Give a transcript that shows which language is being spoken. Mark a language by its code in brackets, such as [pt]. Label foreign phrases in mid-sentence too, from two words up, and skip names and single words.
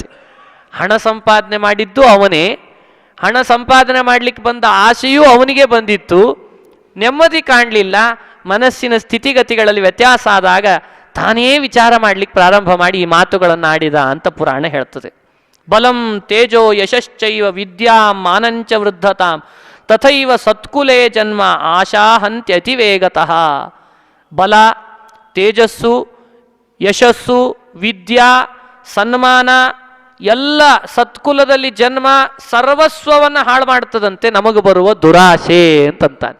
[kn] ಹಣ ಸಂಪಾದನೆ ಮಾಡಿದ್ದು ಅವನೇ, ಹಣ ಸಂಪಾದನೆ ಮಾಡಲಿಕ್ಕೆ ಬಂದ ಆಸೆಯೂ ಅವನಿಗೆ ಬಂದಿತ್ತು. ನೆಮ್ಮದಿ ಕಾಣಲಿಲ್ಲ. ಮನಸ್ಸಿನ ಸ್ಥಿತಿಗತಿಗಳಲ್ಲಿ ವ್ಯತ್ಯಾಸ ಆದಾಗ ತಾನೇ ವಿಚಾರ ಮಾಡಲಿಕ್ಕೆ ಪ್ರಾರಂಭ ಮಾಡಿ ಈ ಮಾತುಗಳನ್ನು ಆಡಿದ ಅಂತ ಪುರಾಣ ಹೇಳ್ತದೆ. [sa] ಬಲಂ ತೇಜೋ ಯಶಶ್ಚೈವ ವಿದ್ಯಾಂ ಮಾನಂಚ ವೃದ್ಧತಾಂ ತಥೈವ ಸತ್ಕುಲೇ ಜನ್ಮ ಆಶಾಹಂತ್ಯತಿ ವೇಗತಃ. [kn] ಬಲ, ತೇಜಸ್ಸು, ಯಶಸ್ಸು, ವಿದ್ಯಾ, ಸನ್ಮಾನ ಎಲ್ಲ ಸತ್ಕುಲದಲ್ಲಿ ಜನ್ಮ ಸರ್ವಸ್ವವನ್ನು ಹಾಳು ಮಾಡ್ತದಂತೆ ನಮಗೆ ಬರುವ ದುರಾಶೆ ಅಂತಂತಾನೆ.